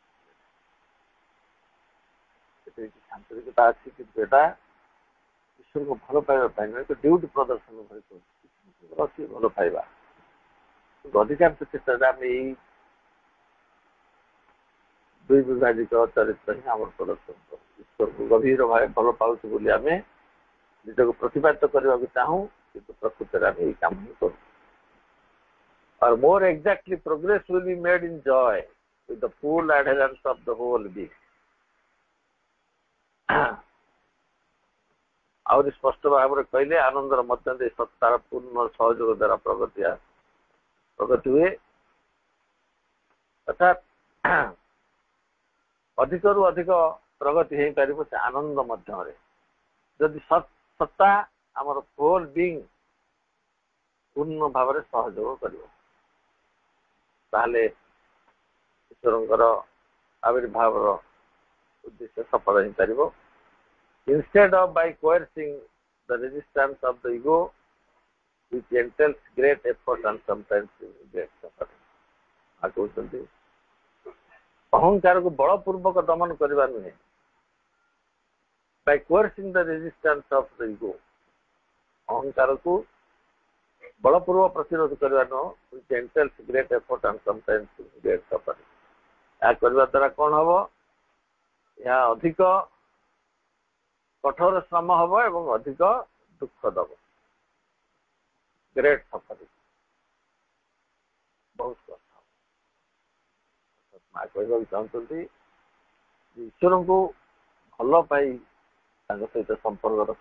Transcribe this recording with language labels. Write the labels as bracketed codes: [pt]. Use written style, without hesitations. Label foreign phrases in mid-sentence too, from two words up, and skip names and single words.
[or] ସେଥିରେ କିଛି ଆନ୍ତରିକତା ଅଛି କିନ୍ତୁ ଏଟା ଈଶ୍ୱରଙ୍କୁ ଭଲ ପାଇବା ପାଇଁ ନୁହେଁ ଏକ ଡ୍ୟୁଟି ପ୍ରଦର୍ଶନ ଭଳି କରୁଛି ଅଛି ଭଲ ପାଇବା। ଅଧିକାଂଶ କ୍ଷେତ୍ରରେ ଆମେ ଏଇ ଦୁଇ ବିଭାଜିତ ଚରିତ୍ର ହିଁ ଆମର ପ୍ରଦର୍ଶନ କରୁ। ଈଶ୍ୱରକୁ ଗଭୀର ଭାବେ ଭଲ ପାଉଛୁ ବୋଲି ଆମେ ନିଜକୁ ପ୍ରତିପାଦିତ କରିବାକୁ ଚାହୁଁ କିନ୍ତୁ ପ୍ରକୃତରେ ଆମେ ଏଇ କାମ ହିଁ କରୁ। [en] Or more exactly, progress will be made in joy with the full adherence of the whole being. [or] ଆହୁରି ସ୍ପଷ୍ଟ ଭାବରେ କହିଲେ ଆନନ୍ଦର ମଧ୍ୟ ଦେଇ ସତ୍ତାର ପୂର୍ଣ୍ଣ ସହଯୋଗ ଦ୍ୱାରା ପ୍ରଗତି ହୁଏ। ଅର୍ଥାତ୍ ଅଧିକରୁ ଅଧିକ ପ୍ରଗତି ହେଇପାରିବ ସେ ଆନନ୍ଦ ମଧ୍ୟରେ ଯଦି ସତ୍ତା ଆମର [en] whole being [or] ପୂର୍ଣ୍ଣ ଭାବରେ ସହଯୋଗ କରିବ ତାହେଲେ ଈଶ୍ୱରଙ୍କର ଆବିର୍ଭାବର ଉଦ୍ଦେଶ୍ୟ ସଫଳ ହେଇପାରିବ। [en] Instead of by coercing the resistance of the ego, which entails great effort and sometimes great suffering. [or] କହୁଛନ୍ତି ଅହଙ୍କାରକୁ ବଳପୂର୍ବକ ଦମନ କରିବା ନୁହେଁ। [en] By coercing the resistance of the ego, [or] ଅହଙ୍କାରକୁ ବଳପୂର୍ବ ପ୍ରତିରୋଧ କରିବା ନୁହଁ, [en] which entails great effort and sometimes great suffering. [or] ଏହା କରିବା ଦ୍ୱାରା କ'ଣ ହବ? ଏହା ଅଧିକ କଠୋର ଶ୍ରମ ହବ ଏବଂ ଅଧିକ ଦୁଃଖ ଦବ। [en] great suffering [or] ବହୁତ କଷ୍ଟ ହବ। ମା କହିବାକୁ ଚାହୁଁଛନ୍ତି ଈଶ୍ୱରଙ୍କୁ ଭଲ ପାଇ ତାଙ୍କ ସହିତ ସମ୍ପର୍କ ରଖ।